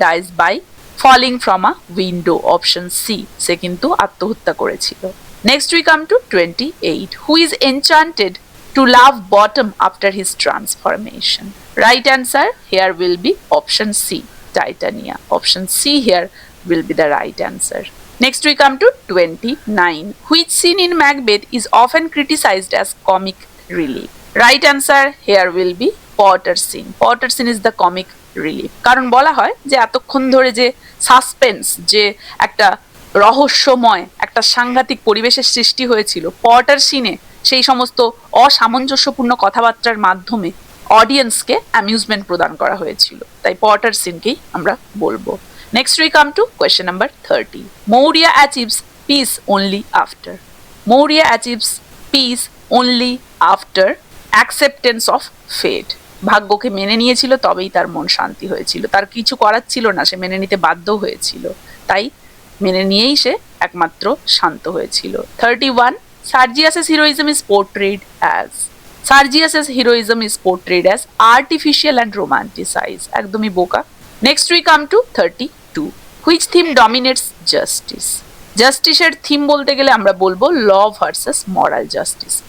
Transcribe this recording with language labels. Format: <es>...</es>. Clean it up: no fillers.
<en>by falling from a window option C</en> <bn>সে কিন্তু আত্মহত্যা করেছিল</bn> <en>next we come to 28 who is enchanted to love bottom after his transformation right answer here will be option C Titania option C here will be the right answer Next we come to 29. Which scene in Macbeth is often criticized as comic relief? Right answer here will be Potter scene. Potter scene is the comic relief.</en> <bn>কারণ বলা হয় যে এতক্ষণ ধরে যে suspense যে একটা রহস্যময় একটা সাংঘাতিক পরিবেশের সৃষ্টি হয়েছিল পটার সিনে সেই সমস্ত অসামঞ্জস্যপূর্ণ কথাবার্তার মাধ্যমে অডিয়েন্সকে অ্যামিউজমেন্ট প্রদান করা হয়েছিল তাই পটার সিনকেই আমরা বলবো</bn> <en>Next we come to question number 30. Maurya achieves peace only after. Maurya achieves peace only after acceptance of fate.</en> <bn>ভাগ্যকে মেনে নিয়েছিল তবেই তার মন শান্তি হয়েছিল তার কিছু করার ছিল না সে মেনে নিতে বাধ্য হয়েছিল তাই মেনে নিয়েই সে একমাত্র শান্ত হয়েছিল 31</bn> <en>Sergius's heroism is portrayed as Sergius's heroism is portrayed as artificial and romanticized</en> <bn>একদমই বোকা</bn> <en>Next we come to 32 Which theme dominates justice? Justiceের theme</en> <bn>বলতে গেলে আমরা বলবো</bn> <en>law versus moral justice.</en>